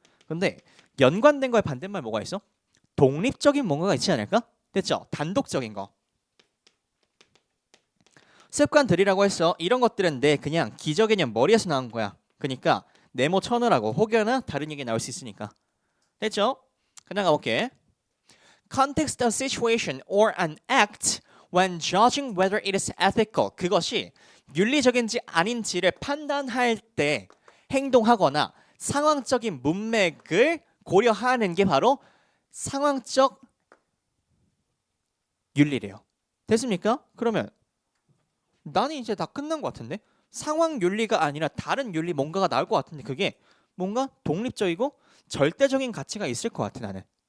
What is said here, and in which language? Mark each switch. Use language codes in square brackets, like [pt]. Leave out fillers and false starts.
[ko] 근데 연관된 거에 반대말 뭐가 있어? 독립적인 뭔가가 있지 않을까? 됐죠? 단독적인 거. 습관들이라고 했어. 이런 것들은 내 그냥 기저개념 머리에서 나온 거야. 그러니까 네모 쳐놓으라고. 혹여나 다른 얘기 나올 수 있으니까. 됐죠? 그냥 가볼게. [en] Context of situation or an act when judging whether it is ethical. [ko] 그것이 윤리적인지 아닌지를 판단할 때 행동하거나 상황적인 문맥을 고려하는 게 바로 상황적 윤리래요. 됐습니까? 그러면 나는 이제 다 끝난 것 같은데 상황 윤리가 아니라 다른 윤리 뭔가가 나올 것 같은데 그게 뭔가 독립적이고 절대적인 가치가 있을 것 같아 나는.